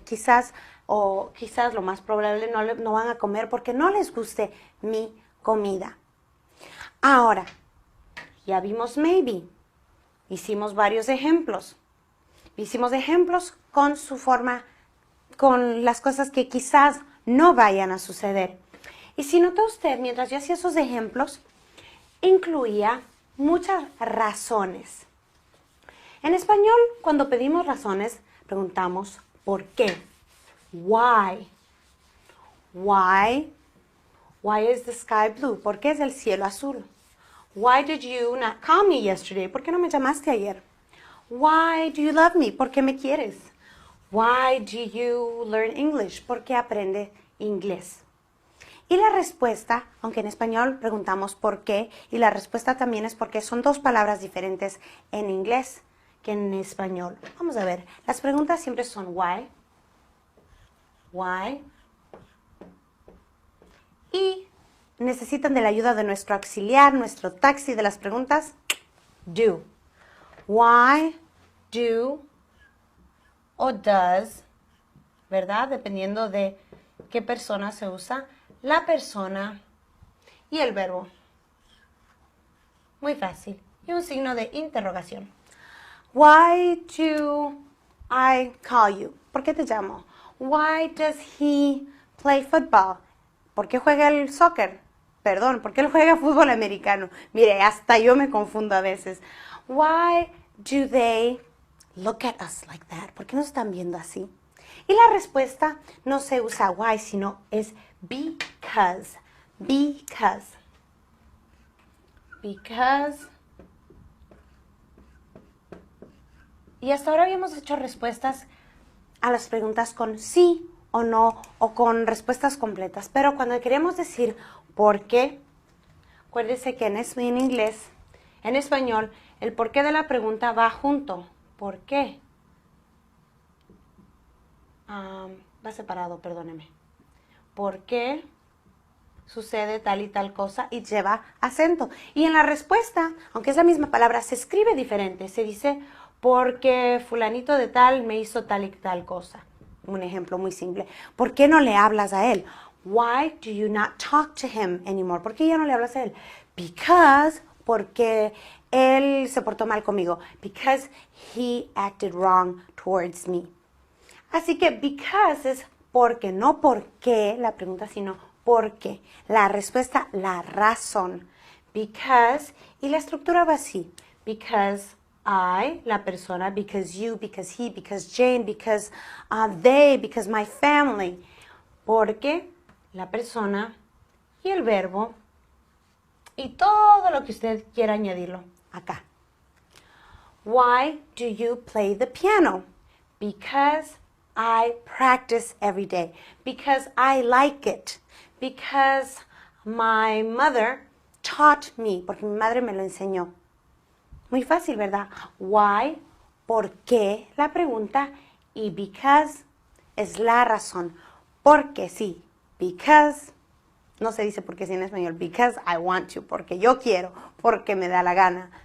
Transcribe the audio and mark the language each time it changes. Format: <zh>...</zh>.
<es>Quizás lo más probable no van a comer porque no les guste mi comida. Ahora, ya vimos maybe. Hicimos varios ejemplos. Hicimos ejemplos con su forma, con las cosas que quizás no vayan a suceder. Y si nota usted, mientras yo hacía esos ejemplos, incluía muchas razones. En español, cuando pedimos razones, preguntamos ¿por qué?</es> <en>Why? Why? Why is the sky blue?</en> <es>¿Por qué es el cielo azul?</es> <en>Why did you not call me yesterday?</en> <es>¿Por qué no me llamaste ayer?</es> <en>Why do you love me?</en> <es>¿Por qué me quieres?</es> <en>Why do you learn English?</en> <es>¿Por qué aprende inglés? Y la respuesta, aunque en español preguntamos por qué, y la respuesta también es porque son dos palabras diferentes en inglés que en español. Vamos a ver, las preguntas siempre son why, y necesitan de la ayuda de nuestro auxiliar, nuestro taxi de las preguntas, do. Why, do o does, ¿verdad? Dependiendo de qué persona se usa, la persona y el verbo. Muy fácil. Y un signo de interrogación.</es> <en>Why do I call you?</en> <es>¿Por qué te llamo?</es> <en>Why does he play football?</en> <es>¿Por qué juega el soccer? Perdón, ¿por qué él juega fútbol americano? Mire, hasta yo me confundo a veces.</es> <en>Why do they look at us like that?</en> <es>¿Por qué nos están viendo así? Y la respuesta no se usa why, sino es because.</es> <en>Because. Because.</en> <es>Y hasta ahora habíamos hecho respuestas a las preguntas con sí o no, o con respuestas completas. Pero cuando queremos decir por qué, acuérdense que en inglés En español, el porqué de la pregunta va junto. ¿Por qué? Va separado, perdóneme. ¿Por qué sucede tal y tal cosa? Y lleva acento. Y en la respuesta, aunque es la misma palabra, se escribe diferente. Se dice, porque fulanito de tal me hizo tal y tal cosa. Un ejemplo muy simple. ¿Por qué no le hablas a él?</es> <en>Why do you not talk to him anymore?</en> <es>¿Por qué ya no le hablas a él? Because, porque él se portó mal conmigo.</es> <en>Because he acted wrong towards me.</en> <es>Así que because es porque, no por qué la pregunta, sino porque. La respuesta, la razón. Because, y la estructura va así.</es> <en>Because I,</en> <es>la persona,</es> <en>because you, because he, because Jane, because they, because my family.</en> <es>Porque la persona y el verbo y todo lo que usted quiera añadirlo acá.</es> <en>Why do you play the piano? Because I practice every day. Because I like it. Because my mother taught me.</en> <es>Porque mi madre me lo enseñó. Muy fácil, ¿verdad? Why, ¿por qué? La pregunta. Y because es la razón. Porque sí. Because, no se dice porque sí en español.</es> <en>Because I want to.</en> <es>Porque yo quiero. Porque me da la gana.</es>